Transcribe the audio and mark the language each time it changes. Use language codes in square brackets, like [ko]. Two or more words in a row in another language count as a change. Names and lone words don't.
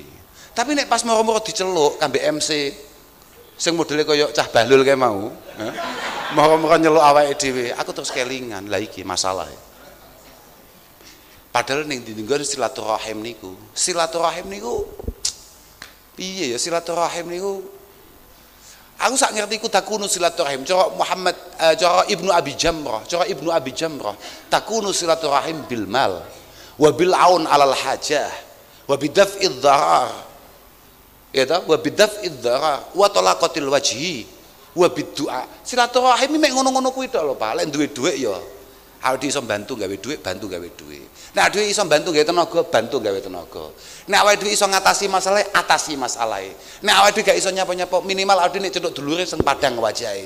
[jv] Tapi nek pas moro-moro diceluk kambe MC sing modele kaya cah Bahlul kae mau, moro-moro nyeluk awake dhewe, aku terus kelingan. Lah iki masalah. Padahal ning dinggon silaturahim niku piye ya silaturahim niku? Aku sak ngerti ku [ar] تكون صلة الرحم. [jv] Cara Muhammad cara Ibnu Abi Jamrah, [ar] تكون صلة الرحم بالمال وبالعون على الحاجة وبدفع الضرر. [jv] Ya ta? [ar] وبدفع الضرر وطلاقة الوجه وبالدعاء. [jv] Silaturahim mek ngono-ngono kuwi tok lho, Pak. Lek duwe dhuwit ya awake iso bantu gawe dhuwit, bantu gawe dhuwit. Nek dhewe iso bantu gawe tenaga, bantu gawe tenaga. Nek awake dhewe iso ngatasi masalah, atasi masalahe. Nek awake dhewe gak iso nyapa-nyapa, minimal awake dhewe nek cetuk dulure sing padang wajahe.